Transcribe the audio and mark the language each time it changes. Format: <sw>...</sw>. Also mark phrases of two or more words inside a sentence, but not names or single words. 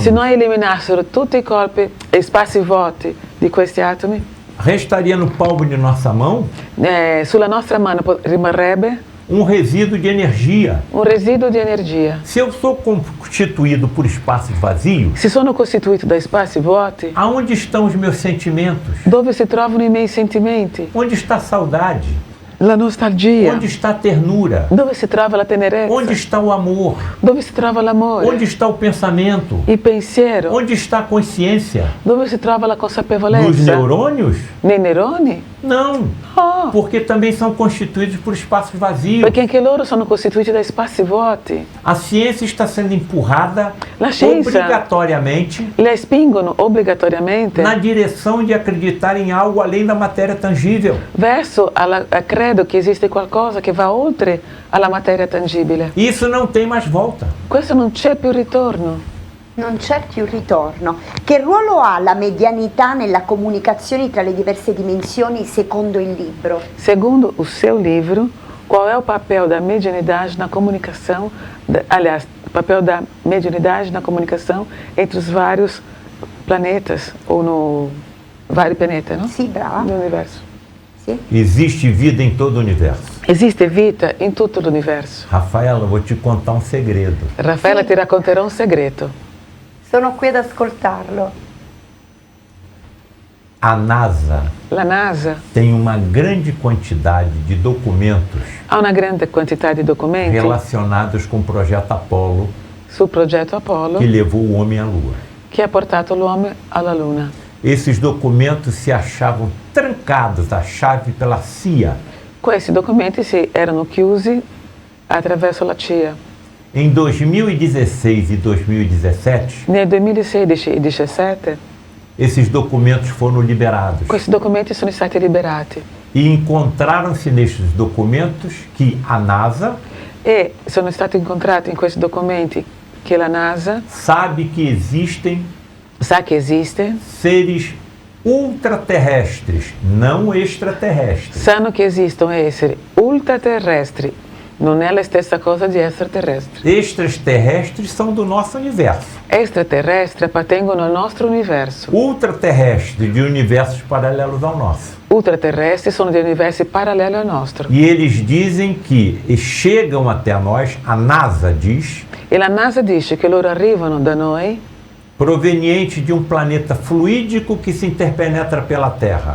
<it>Se noi eliminassero tutti i corpi e spazi vuoti di questi atomi,</it> <pt>restaria no palmo de nossa mão</pt> <it>sulla nostra mano rimarrebbe</it> <pt>um resíduo de energia.</pt> <it>un residuo di energia.</it> <pt>Se eu sou constituído por espaços vazios,</pt> <it>Se sono costituito da spazi vuoti,</it> <pt>aonde estão os meus sentimentos?</pt> <it>dove si trovano i miei sentimenti?</it> <pt>Onde está a saudade?</pt> <it>La nostalgia.</it> <pt>Onde está a ternura?</pt> <it>Dove si trova la tenerezza?</it> <pt>Onde está o amor?</pt> <it>Dove si trova l'amore?</it> <pt>Onde está o pensamento?</pt> <it>Il pensiero?</it> <pt>Onde está a consciência?</pt> <it>Dove si trova la</it> <pt>Nos</pt> <it>consapevolezza?</it> <pt>neurônios?</pt> <it>Nei neuroni?</it> <pt>Não, Oh, porque também são constituídos por espaços vazios.</pt> <it>perché anche loro sono costituiti da spazi vuoti.</it> <pt>A ciência está sendo empurrada</pt> <it>La scienza</it> <pt>obrigatoriamente</pt> <it>le spingono obbligatoriamente</it> <pt>na direção de acreditar em algo além da matéria tangível.</pt> <it>verso credo che esiste qualcosa che va oltre alla materia tangibile.</it> <pt>Isso não tem mais volta.</pt> <it>Questo non c'è più ritorno. Non c'è più ritorno. Che ruolo ha la medianità nella comunicazione tra le diverse dimensioni secondo il libro?</it> <pt>Segundo o seu livro, qual é o papel da mediunidade na comunicação, aliás, o papel da mediunidade na comunicação entre os vários planetas, ou</pt> <it>no vari pianeti,</it> <pt>no?</pt> <it>Sì, brava.</it> <pt>No universo.</pt> <it>Sì.</it> <pt>Existe vida em todo o universo.</pt> <it>Esiste vita in tutto l'universo.</it> <pt>Rafaela, vou te contar um segredo.</pt> <it>Raffaella, Sì. ti racconterò un segreto. Sono qui ad ascoltarlo.</it> <pt>A NASA</pt> <it>La NASA</it> <pt>tem uma grande quantidade de documentos</pt> <it>ha una grande quantità di documenti</it> <pt>relacionados com o projeto Apollo</pt> <it>sul progetto Apollo</it> <pt>que levou o homem à Lua.</pt> <it>che ha portato l'uomo alla Luna.</it> <pt>Esses documentos se achavam trancados, a chave pela CIA,</pt> <it>Questi documenti erano chiusi attraverso la CIA.</it> <pt>em 2016 e 2017.</pt> <it>Nel 2016 e 2017</it> <pt>Esses documentos foram liberados</pt> <it>questi documenti sono stati liberati</it> <pt>e encontraram-se nesses documentos que a NASA</pt> <it>e sono stati incontrati in questi documenti che la NASA</it> <pt>sabe que existem</pt> <it>sa che esiste,</it> <pt>seres ultraterrestres, não extraterrestres,</pt> <it>sanno che esistono esseri ultraterrestri. Non è la stessa cosa di extraterrestri.</it> <pt>extraterrestres são do nosso universo,</pt> <it>Extraterrestri appartengono al nostro universo.</it> <pt>ultraterrestres de universos paralelos ao nosso.</pt> <it>Ultraterrestri sono di universi paralleli al nostro.</it> <pt>E eles dizem que chegam até nós, a NASA diz,</pt> <it>E la NASA dice che loro arrivano da noi</it> <pt>proveniente de um planeta fluídico que se interpenetra pela Terra.</pt>